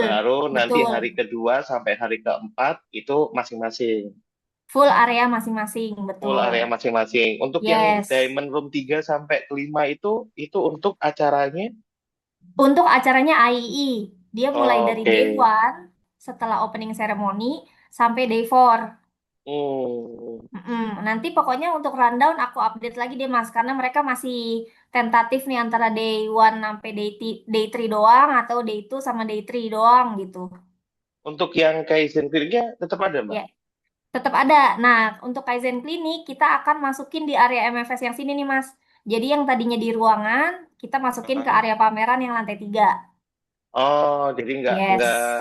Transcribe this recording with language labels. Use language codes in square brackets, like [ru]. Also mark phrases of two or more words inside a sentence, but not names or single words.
[id] Baru nanti Betul. hari kedua sampai hari keempat itu masing-masing Full area masing-masing, full betul. area masing-masing. Untuk yang Yes. Diamond Room 3 sampai ke 5 itu untuk acaranya. Untuk acaranya III, dia mulai dari Oke. [en] day one [id] setelah [en] opening ceremony [id] sampai [en] day four. [id] Hmm. Mm-mm. Nanti pokoknya untuk rundown aku update lagi deh Mas, karena mereka masih tentatif nih antara [en] day one [id] sampai day 3 doang atau [en] day two [id] sama [en] day three [id] doang gitu. Untuk yang Kaizen Clear-nya tetap ada, Mbak. Ya, tetap ada. Nah, untuk Kaizen Clinic kita akan masukin di area MFS yang sini nih Mas. Jadi yang tadinya di ruangan, kita masukin ke Heeh. area pameran yang lantai 3. Oh, jadi Yes,